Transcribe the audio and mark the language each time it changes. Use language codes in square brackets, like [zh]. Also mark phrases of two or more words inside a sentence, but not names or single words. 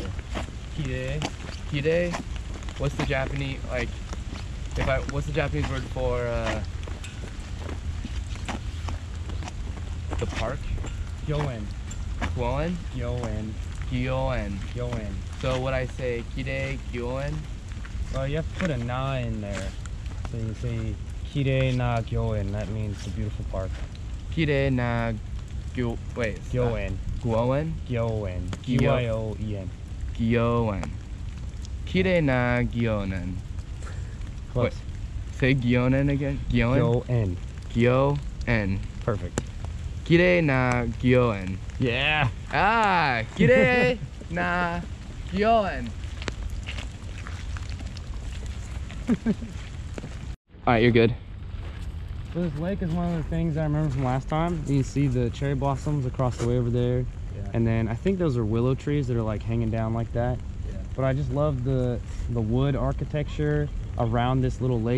[ja] Kirei. Kirei? [en] What's the Japanese, like, what's the Japanese word for the park? [ja] Gyoen. Gyoen? Gyoen. Gyoen. Gyoen. [en] So would I say [ja] Kirei Gyoen? [en] Well, you have to put a na in there. So you say [ja] Kirei na Gyoen. [en] That means the beautiful park. [ja] Kirei na [en] wait. [ja] Gyoen. Gyoen? Gyoen. Gyoen. Gyoen. Kirei na Gyoen. [en] Close. Wait, say Gyoen again. [ja] Gyoen? Gyoen. Gyoen. [en] Perfect. [ja] Kirei na Gyoen. [en] Yeah. [ja] Ah, kirei na Gyoen. [en] Alright, you're good. So this lake is one of the things I remember from last time. You can see the cherry blossoms across the way over there. Yeah. And then I think those are willow trees that are like hanging down like that. Yeah. But I just love the wood architecture around this little lake.